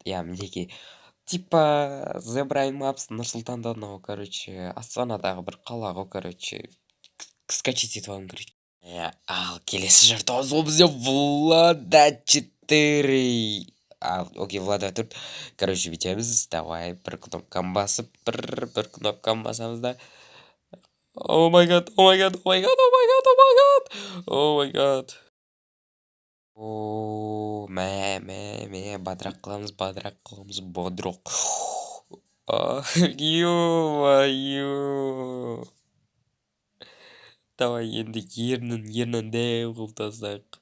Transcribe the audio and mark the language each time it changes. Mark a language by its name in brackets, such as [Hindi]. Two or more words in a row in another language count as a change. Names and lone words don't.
[Kazakh] Мінекей. Типа The Brain Maps Нұрсұлтанда анау, короче, Астанадағы бір қала ғой, короче, скачать етіп алғым керек. Ал келесі жартауыз ол бізде Влада 4. Окей, Влада 4. Короче, бүйтеміз. Давай бір кнопканы басып, бір кнопканы басамыз да. [English] Oh my god. [Kazakh] Мә, бадырақ қыламыз, бодырақ. [Russian] Ё-моё. [Kazakh] Давай енді ернін дәу қылып тастайық.